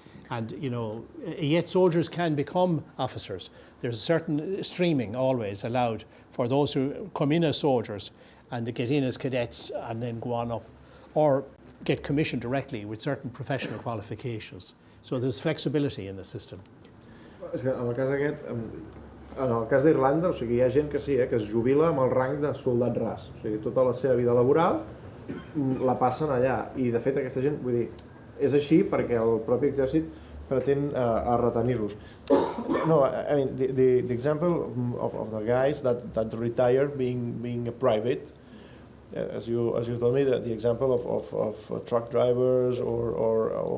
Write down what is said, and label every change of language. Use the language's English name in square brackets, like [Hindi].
[English] And, yet soldiers can become officers. There's a certain streaming always allowed for those who come in as soldiers and they get in as cadets and then go on up, or get commissioned directly with certain professional qualifications. So there's flexibility in the system. [Catalan] És que en el cas aquest, en el cas d'Irlanda, o sigui, hi ha gent que sí, que es jubila amb el rang de soldat ras. O sigui, tota la seva vida laboral la passen allà. I, de fet, aquesta gent, vull dir, és així perquè el propi exèrcit pretén a retenir-los. [English] No, I mean, the example of the guys that retire being a private, as you told me, the example of truck drivers or